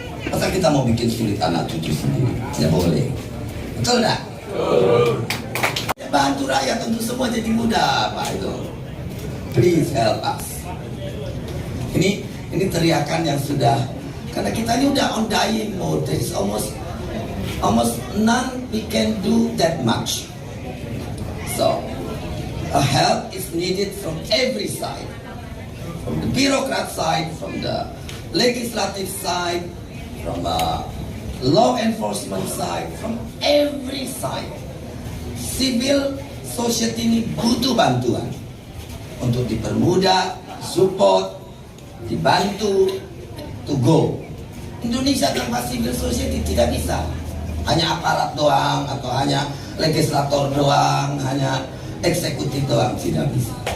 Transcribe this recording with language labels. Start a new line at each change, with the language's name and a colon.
Indonesian: Masa kita mau bikin sulit anak cucu sendiri? Tidak boleh. Betul enggak? Ya, bantu rakyat untuk semua jadi mudah Pak itu.
English: Please help us.
Indonesian: Ini teriakan yang sudah, karena kita ini udah
English: on dying mode. There is almost none we can do that much. So, a help is needed from every side. From the bureaucrat side, from the legislative side, from the law enforcement side, from every side.
Indonesian: Civil society ini butuh bantuan untuk dipermudah, support, dibantu,
English: to go.
Indonesian: Indonesia tanpa civil society tidak bisa. Hanya aparat doang, atau hanya legislator doang, hanya eksekutif doang, tidak bisa.